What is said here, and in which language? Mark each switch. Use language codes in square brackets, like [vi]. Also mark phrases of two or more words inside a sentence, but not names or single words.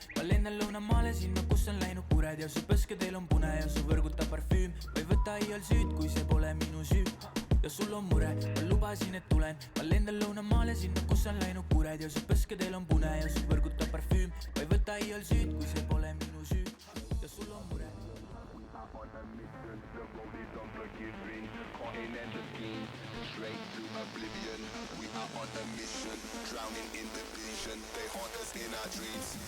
[et] Ma lennan lõunamaale sinna, kus on läinud kured. Ja su pöskedel on pune ja su võrgutab parfüüm. Ma ei võta iial süüd, kui see pole minu süü. Ja sul on mure, ma lubasin, et tulen. Ma lendan lõunamaale sinna, kus on läinud kured. Ja su pöskedel on pune ja su võrgutab parfüüm. Ma ei võta iial süüd, kui see pole minu süü. Ja sul on mure. [en] Straight to oblivion, we are on a mission, drowning in the vision, they haunt us in our dreams.